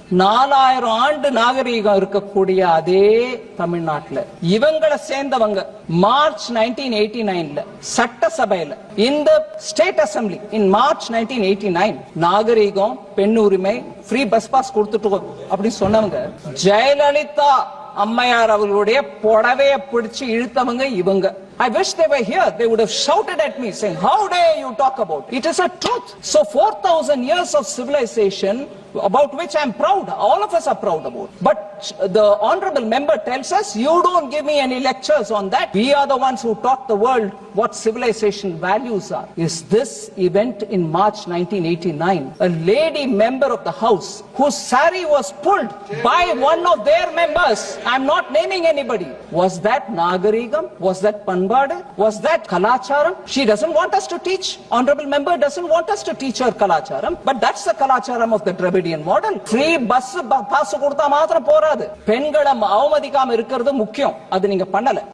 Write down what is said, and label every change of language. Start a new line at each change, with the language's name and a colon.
Tamil: 4000 ஆண்டு நாகரீகம் இருக்கக்கூடிய அதே தமிழ்நாட்டுல இவங்களை சேர்ந்தவங்க மார்ச் 1989 சட்டசபையில இந்த
English: state assembly in March
Tamil: 1989 நாகரீகம், பெண் உரிமை, ஃப்ரீ பஸ் பாஸ் கொடுத்துட்டு அப்படின்னு சொன்னவங்க ஜெயலலிதா அம்மையார் அவர்களுடைய புடவையை பிடிச்சு இழுத்தவங்க இவங்க.
English: I wish they were here. They would have shouted at me saying, how dare you talk about it? It is a truth. So 4,000 years of civilization about which I am proud. All of us are proud about. But the honorable member tells us, you don't give me any lectures on that. We are the ones who taught the world what civilization values are. Is this event in March 1989, a lady member of the house whose sari was pulled by one of their members, I am not naming anybody, was that Nagarigam? Was that Panbad? Was that Kalacharam? She doesn't want us to teach. Honorable member doesn't want us to teach her Kalacharam. But that's the Kalacharam of the Dravidian model.
Tamil: Free bus pass கொடுத்தா மாத்திரம் போராது. பெண்களை அவமதிக்காம இருக்கிறது முக்கியம். அது நீங்க பண்ணல.